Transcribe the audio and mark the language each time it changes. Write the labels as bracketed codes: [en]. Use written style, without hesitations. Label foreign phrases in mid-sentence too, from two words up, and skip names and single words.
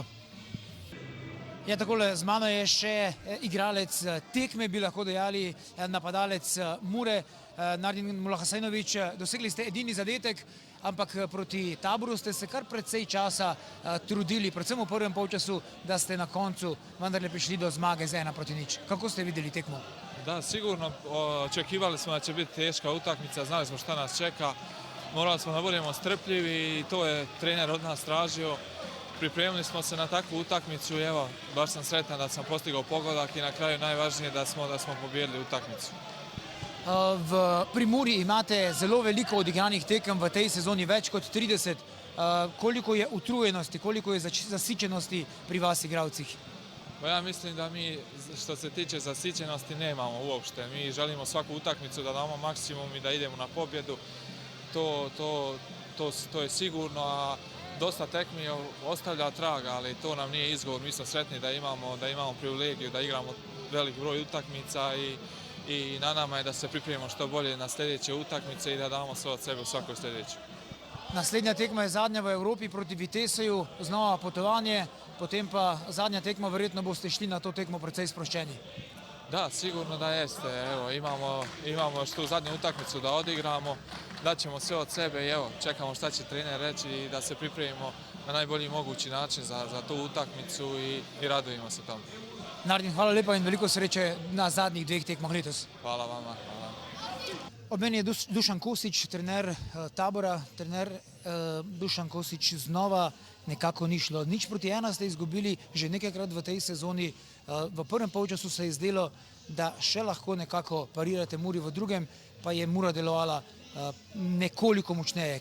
[sl] Ja, takole, z mano je še igralec tekme, bi lahko dejali, napadalec Mure, Nardin Mulahasajnović. Dosegli ste edini zadetek, ampak proti Taboru ste se kar precej časa trudili, predvsem v prvem polčasu, da ste na koncu vendarle prišli do zmage z 1-0. Kako ste videli tekmo? [bs] Da, sigurno očekivali smo da će biti teška utakmica, znali smo šta nas čeka, morali smo da budemo strpljivi i to je trener od nas tražio. Pripremili smo se na takvu utakmicu i evo, baš sam sretan da sam postigao pogodak i na kraju najvažnije da smo pobijedili utakmicu. [sl] V Primorji imate zelo veliko odigranih tekem v tej sezoni, več kot 30. Koliko je utrujenosti, koliko je zasičenosti pri vas igralcih? [bs] Ja mislim da mi što se tiče zasićenosti nemamo uopšte. Mi želimo svaku utakmicu da damo maksimum i da idemo na pobjedu. To je sigurno, a dosta tekmi ostavlja traga, ali to nam nije izgovor. Mi smo sretni da imamo privilegiju, da igramo velik broj utakmica i na nama je da se pripremimo što bolje na sljedeće utakmice i da damo sve od sebe u svakoj sljedećoj. [sl] Naslednja tekma je zadnja v Evropi proti Vitesseju, znova potovanje, potem pa zadnja tekma, verjetno boste šli na to tekmo precej sproščeni. [bs] Da, sigurno da jeste. Evo, imamo što zadnju utakmicu da odigramo, daćemo sve od sebe i evo, čekamo šta će trener reći i da se pripremimo na najbolji mogući način za tu utakmicu i radujemo se tomu. [sl] Nardin, hvala lepa in veliko sreče na zadnjih 2 tekmah letos. [bs] Hvala vama. Hvala. [sl] Ob meni je Dušan Kosić, trener Tabora. Trener Dušan Kosić, znova nekako ni šlo. 0-1 ste izgubili že nekajkrat v tej sezoni. V prvem polčasu se je zdelo, da še lahko nekako parirate Muri, v drugem pa je Mura delovala nekoliko močneje.